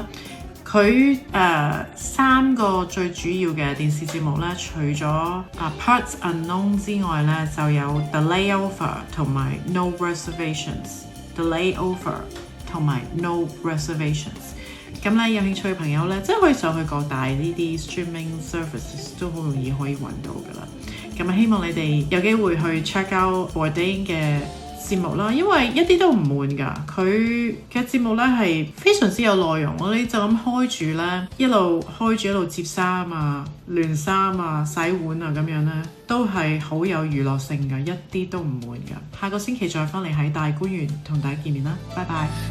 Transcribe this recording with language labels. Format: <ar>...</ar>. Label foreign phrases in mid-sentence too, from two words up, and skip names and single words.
<yue>佢3個最主要嘅電視節目咧，除咗 Parts Unknown 之外咧，就有 The Layover 同埋 No Reservations。The Layover 同埋 No Reservations。咁咧有興趣嘅朋友咧，即係可以上去各大呢啲</yue> <en>streaming services</en> <yue>都好容易可以揾到噶啦。咁希望你哋有機會去</yue> <en>check out</en> <yue>Bourdain 嘅節目啦，因為一啲都唔悶㗎。佢嘅節目咧係非常之有內容，我哋就咁開住咧，一路開住一路摺衫啊、亂衫啊、洗碗啊咁樣咧，都係好有娛樂性㗎，一啲都唔悶㗎。下個星期再翻嚟喺大觀園同大家見面啦，拜拜。</yue>